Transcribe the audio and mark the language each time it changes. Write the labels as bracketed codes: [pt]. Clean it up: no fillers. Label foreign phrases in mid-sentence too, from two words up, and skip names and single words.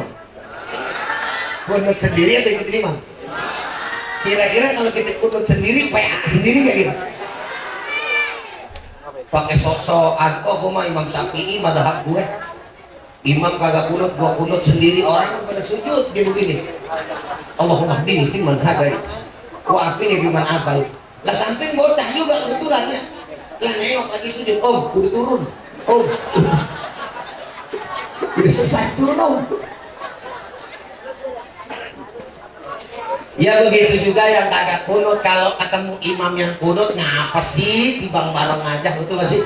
[id] Kunut sendiri atau ikutin imam? Kira-kira kalau kita kunut sendiri, PA sendiri kayak gitu. Pakai sok-sokan, oh gue mah Imam Syafi'i madhab gue. Imam kagak kunut, gua kunut sendiri, orang pada sujud dia begini. [ar] اللهم اهدني فيمن هديت وعافني فيمن عافيت. [id] Lah samping bocah juga kebetulan ya. Lah nengok lagi sujud, Om, udah turun. Om. Udah selesai turun, Om. Ya begitu juga yang kagak kunut, kalau ketemu imam yang kunut, ngapa sih tibang bareng aja, betul gak sih?